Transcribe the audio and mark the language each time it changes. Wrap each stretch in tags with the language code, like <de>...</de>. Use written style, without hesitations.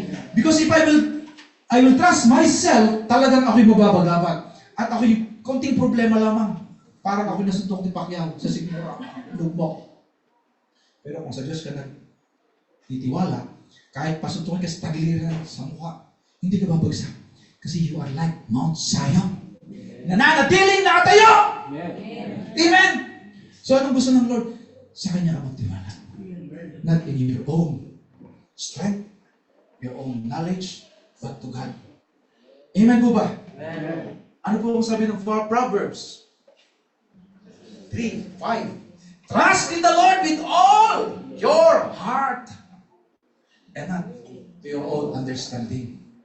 <en>Because if I will trust myself,</en> <tl>talagang ako'y mababagabat. At ako'y konting problema lamang. Parang ako'y nasuntok ni Pacquiao sa sigmura, lugmok. Pero kung sa Diyos ka nagtitiwala, kahit pasuntukin ka sa tagiliran sa mukha, hindi ka babagsak.</tl> <en>Kasi you are like Mount Zion.</en> <tl>Nananatiling nakatayo! Amen! So anong gusto ng Lord? Sa Kanya ka magtiwala.</tl> <en>Not in your own strength, your own knowledge, but to God.</en> <tl>Amen po ba? Amen. Ano po ang sabi ng Proverbs 3:5?</tl> <en>Trust in the Lord with all your heart and not to your own understanding.</en>